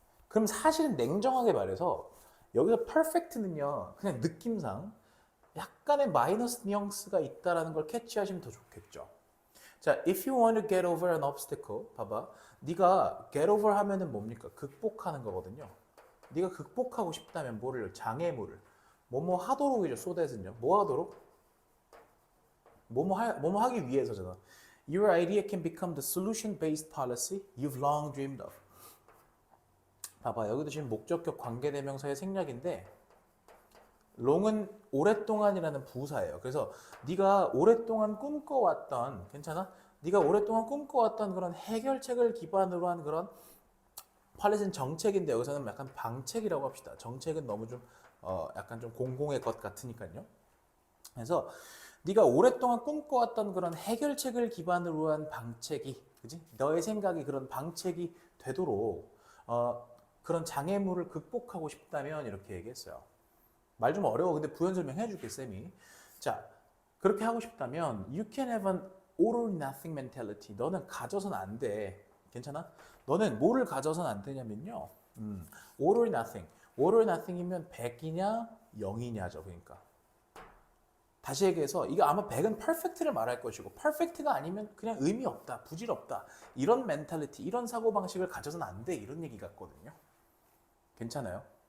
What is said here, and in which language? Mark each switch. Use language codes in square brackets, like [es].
[ko] 그럼 사실은 냉정하게 말해서 여기서 perfect는요. 그냥 느낌상 약간의 마이너스 뉘앙스가 있다라는 걸 캐치하시면 더 좋겠죠. 자, [en] if you want to get over an obstacle, [ko] 봐봐. 네가 get over 하면은 뭡니까? 극복하는 거거든요. 네가 극복하고 싶다면 뭐를 장애물을 뭐뭐 하도록이죠. so that은요. 뭐 하도록? 뭐뭐 하기 위해서잖아. [en] Your idea can become the solution-based policy you've long dreamed of. [ko] 봐봐. 여기도 지금 목적격 관계대명사의 생략인데 long은 오랫동안이라는 부사예요. 그래서 네가 오랫동안 꿈꿔왔던 괜찮아? 네가 오랫동안 꿈꿔왔던 그런 해결책을 기반으로 한 그런 팔레트는 정책인데 여기서는 약간 방책이라고 합시다. 정책은 너무 좀 약간 좀 공공의 것 같으니까요. 그래서 네가 오랫동안 꿈꿔왔던 그런 해결책을 기반으로 한 방책이, 그지? 너의 생각이 그런 방책이 되도록 그런 장애물을 극복하고 싶다면 이렇게 얘기했어요. 말 좀 어려워. 근데 부연 설명해 줄게, 쌤이. 자, 그렇게 하고 싶다면 [en] you can have an all or nothing mentality. [ko] 너는 가져서는 안 돼. 괜찮아? 너는 뭐를 가져서는 안 되냐면요. all or nothing. all or nothing이면 100이냐 0이냐죠. 그러니까. 다시 얘기해서 이거 아마 100은 perfect를 말할 것이고 perfect가 아니면 그냥 의미 없다, 부질없다. 이런 멘탈리티, 이런 사고방식을 가져서는 안 돼. 이런 얘기 같거든요. 괜찮아요?